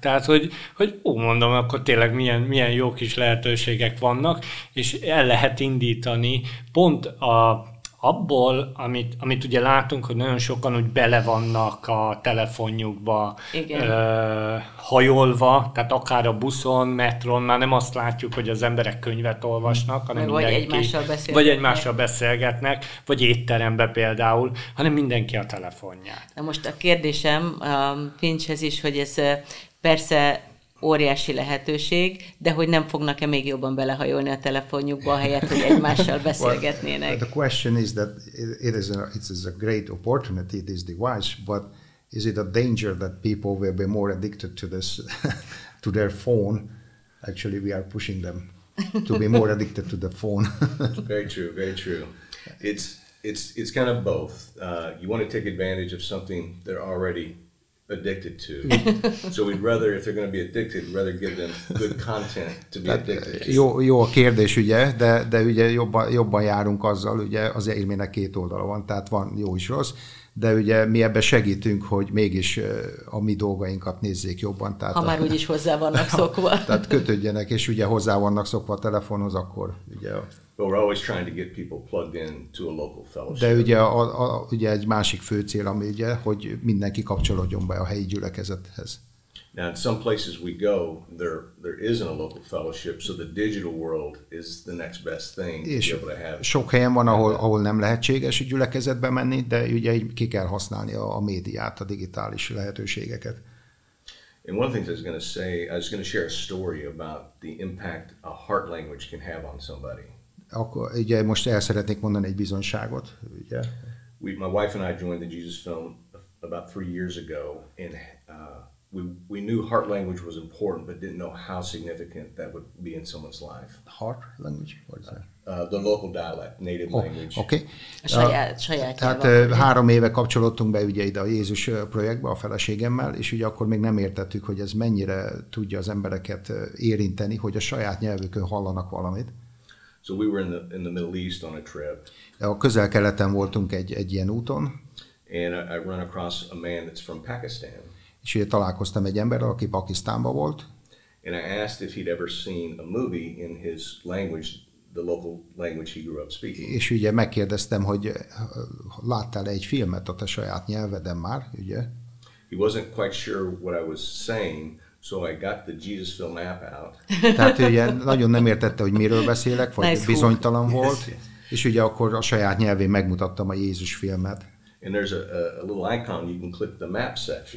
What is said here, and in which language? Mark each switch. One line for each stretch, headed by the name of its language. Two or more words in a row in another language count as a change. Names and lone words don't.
Hungarian: Tehát, hogy mondom, akkor tényleg milyen jó kis lehetőségek vannak, és el lehet indítani pont abból, amit ugye látunk, hogy nagyon sokan úgy bele vannak a telefonjukba hajolva, tehát akár a buszon, metron, már nem azt látjuk, hogy az emberek könyvet olvasnak, hanem vagy egymással beszélgetnek, vagy étterembe például, hanem mindenki a telefonját. Na most a kérdésem a Finchhez is, hogy ez persze óriási lehetőség, de hogy nem fognak-e még jobban belehajolni a telefonjukba, helyett, hogy egymással beszélgetnének.
English: Well, the question is that it is a great opportunity, this device, but is it a danger that people will be more addicted to this, to their phone? Actually, we are pushing them to be more addicted to the phone. Very true, very true. It's kind of both. You want to take advantage of something they're already addicted to. So we'd rather, if they're going to be addicted, we'd rather give them good content to be addicted to.
Hungarian: Jó a kérdés, ugye, de ugye jobban járunk azzal, ugye az élménynek két oldala van, tehát van jó is rossz, de ugye mi ebben segítünk, hogy mégis a mi dolgainkat nézzék jobban. Tehát már úgyis hozzá vannak szokva. Tehát kötődjenek, és ugye hozzá vannak szokva a telefonhoz, akkor ugye...
English: But we're always trying to get people plugged in to a local fellowship.
Hungarian: De ugye egy másik fő cél, ami ugye, hogy mindenki kapcsolódjon be a helyi gyülekezethez.
English: Now, in some places we go, there isn't a local fellowship, so the digital world is the next best thing to be able to have.
Hungarian: Sok helyen van, ahol nem lehetséges gyülekezetbe menni, de ugye ki kell használni a médiát, a digitális lehetőségeket.
English: And one thing I was going to share a story about the impact a heart language can have on somebody.
Hungarian: Akkor ugye most el szeretnék mondani egy bizonyságot, ugye.
English: My wife and I joined the Jesus Film about 3 years ago, and we knew heart language was important, but didn't know how significant that would be in someone's life. Heart language? What is that? The local dialect, native language. Okay.
Hungarian: Saját tehát 3 éve kapcsolódtunk be ugye ide a Jézus projektbe a feleségemmel, és ugye akkor még nem értettük, hogy ez mennyire tudja az embereket érinteni, hogy a saját nyelvükön hallanak valamit.
English: So we were in the Middle East on a trip.
Hungarian: A Közel-Keleten voltunk egy ilyen úton.
English: And I run across a man that's from Pakistan.
Hungarian: És ugye találkoztam egy emberrel, aki Pakisztánban volt.
English: And I asked if he'd ever seen a movie in his language, the local language he grew up speaking.
Hungarian: És ugye megkérdeztem, hogy láttál egy filmet a te saját nyelveden már, ugye?
English: He wasn't quite sure what I was saying. So I got the Jesus-film app out.
Hungarian: Tehát ugye nagyon nem értette, hogy miről beszélek, vagy bizonytalan volt, és ugye akkor a saját nyelvén megmutattam a Jézus-filmet.
English: And there's a little icon, you can click the map section.